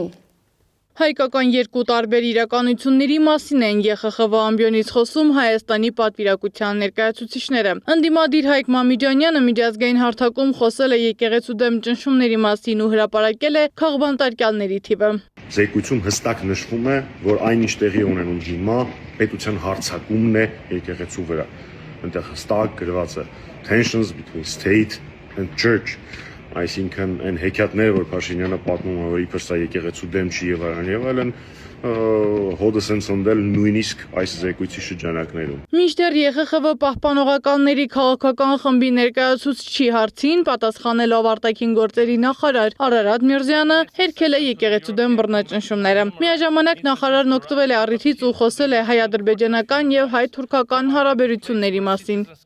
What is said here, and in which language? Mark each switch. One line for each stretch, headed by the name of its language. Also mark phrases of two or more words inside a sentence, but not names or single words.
Armenian: Հայկական երկու տարբեր իրականությունների մասին են ԵԽԽՎ ամբիոնից խոսում Հայաստանի պատվիրակության ներկայացուցիչները։ Ընդդիմադիր Հայկ Մամիջանյանը միջազգային հարթակում խոսել է եկեղեցու դեմ ճնշումների մասին ու հրապարակել է քաղբանտարկյալների թիվը։ Զեկույցում հստակ նշվում է, որ այն ինչ տեղի ունենում հիմա պետության հարձակումն է եկեղեցու վրա։ Այնտեղ հստակ գրված է
English: tensions between state and church,
Armenian: այսինքն այն հեքիաթները, որ Փաշինյանը պատմում է, որ իբր սա եկեղեցու դեմ չի եւ այլն, հոդը սենց ընդել նույնիսկ այս զեկույցի շրջանակներում։ Մինչդեռ ԵԽԽՎ պահպանողականների քաղաքական խմբի ներկայացուցչի հարցին պատասխանելով արտաքին գործերի նախարար Արարատ Միրզյանը հերքել է եկեղեցու դեմ բռնաճնշումները։ Միաժամանակ նախարարն օգտվել է առիթից ու խոսել է հայ-ադրբեջանական եւ հայ-թուրքական հարաբերությունների մասին։